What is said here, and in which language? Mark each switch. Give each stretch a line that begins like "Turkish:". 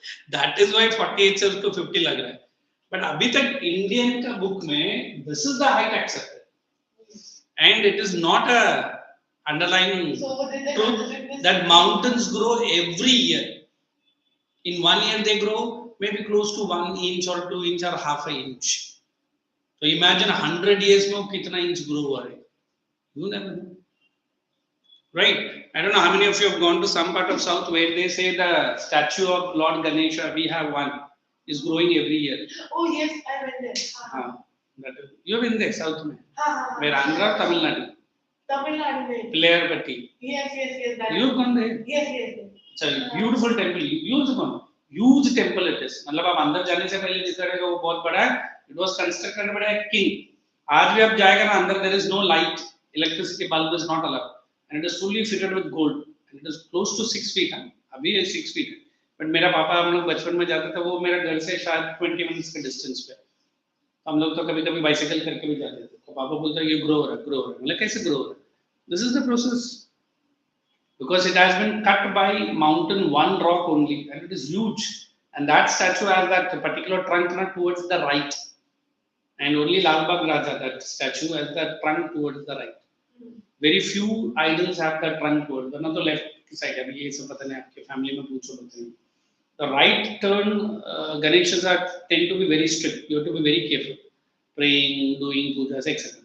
English: That is why
Hindi: 48 से उसको 50 लग रहा है.
English: But
Hindi: अभी तक
English: Indian का book में this is the height accepted, and it is not a underlying So what did they truth consider this? that mountains grow every year. In 1 year they grow maybe close to 1 inch or 2 inch or half an inch. So imagine 100 years
Hindi: में वो कितना
English: inch grow हुआ है. You never know. Right? I don't know how many of you have gone to some part of South where they say the statue of Lord Ganesha, we have one, is growing every year. Oh yes, I went there. You've been there, South में. Where
Hindi: हाँ.
English: Andhra or Tamil Nadu?
Hindi: Tamil Nadu में.
English: Player Patti. Yes. That. You've gone there? Yes. It's a beautiful temple. You've gone. Huge temple it is.
Hindi: मतलब आप अंदर जाने से पहले दिख रहा है वो बहुत बड़ा है.
English: It was constructed by a king. आज भी आप जाएगा ना अंदर, there is no light. Electricity bulb is not allowed. And it is fully fitted with gold. And it is close to 6 feet.
Hindi: अभी है
English: 6 feet.
Hindi: But मेरा पापा हम लोग बचपन में जाते थे, वो मेरा घर से शायद 20 minutes के distance पे. हम लोग तो कभी-कभी बाइसिकल करके भी जाते थे. तो पापा बोलते हैं ये grow हो रहा है. मतलब कैसे grow हो रहा है?
English: This is the process. Because it has been cut by mountain, one rock only, and it is huge. And that statue has that particular trunk towards the right. And only Lal Bagh Raja, that statue has that trunk towards the right. Very few idols have that trunk towards the left side.
Hindi: अभी ये सब पता नहीं आपके family में पूछो बताएं.
English: The right turn Ganeshas tend to be very strict. You have to be very careful. Praying, doing pujas, etc.